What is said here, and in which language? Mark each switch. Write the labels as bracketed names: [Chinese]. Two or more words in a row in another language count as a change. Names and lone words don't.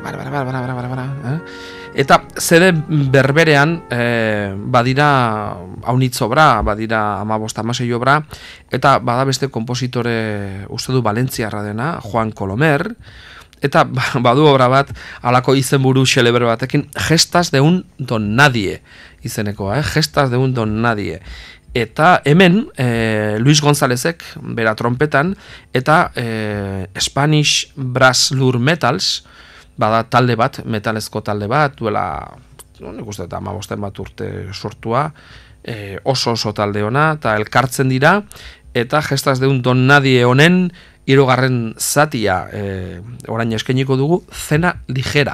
[Basque] Eta zede berberean badira haunitz obra, badira 15-16 obra, eta bada beste konpositore uste du valentziarra dena, Juan Colomer, eta badu obra bat, alako izenburu xelebre batekin, Gestas de un don nadie izeneko, Gestas de un don nadie. Eta hemen, Luis Gonzálezek, bera trompetan, eta Spanish Brass Lure Metals, bada talde bat, metalezko talde bat, duela, nik uste eta 15 bat urte sortua, oso talde ona, eta elkartzen dira, eta Gestas de un don nadie honen, 3. zatia, orain eskainiko dugu, Cena Ligera.